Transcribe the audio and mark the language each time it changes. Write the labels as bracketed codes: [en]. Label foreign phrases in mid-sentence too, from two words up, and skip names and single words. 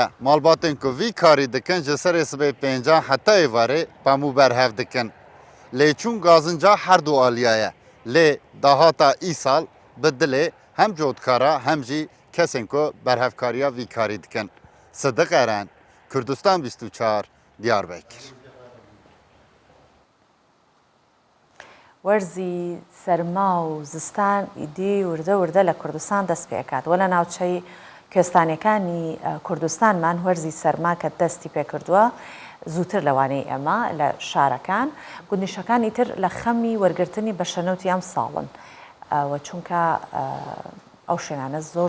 [ku] Malbatên ku vî karî dikin ji serê sibê pêncan heta êvarê pemû berhev dikin. Lêçûn gazinca her du aliye ye. Lê dahata îsal bi dilê hem cotkara hem jî kesên ku berhevkariya vî karî dikin. Sidiq Eren, Kurdistan 24, Diyarbekir. [ckb] وەرزی سەرما و زستان ئیدی وردە وردە لە کوردستان دەست پێکات وە لە ناوچەی کوێستانیەکانی کوردستانمان وەرزی سەرما کە دەستی پێکردووە زووتر لەوانەی ئێمە لە شارەکان گوندیشەکانی تر لە خەمی وەرگرتنی بەشەنەوتی ئەم ساڵن و چونکە ئەو شوێنانە زۆر